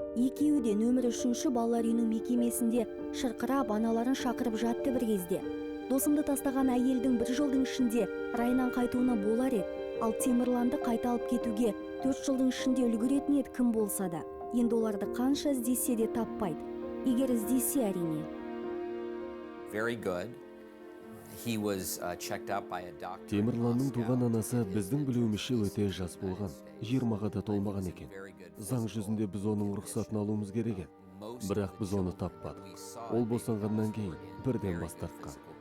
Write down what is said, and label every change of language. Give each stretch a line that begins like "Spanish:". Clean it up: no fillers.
Kazakh: Екеуі де нөмірі 3-ші балалар үйінің мекемесінде шырқырап, аналарын шақырып жатты бір кезде. Досымды тастаған әйелдің 1 жылдың ішінде райынан қайтуына болар еді. Ал Темірланды қайта алып кетуге 4 жылдың ішінде үлгеретін еді кім болса да. Енді оларды қанша іздесе де таппайды. Егер іздесе әрине.
English: Very good. He was checked out by a doctor.
Kazakh: Темірланның туған анасы біздің білуімізше өте жас болған, 20-ға да толмаған екен. Заң жүзінде біз оның рұқсатын алуымыз керек еді. Бірақ біз оны таппадық. Ол босанғаннан кейін бірден бас тартқан.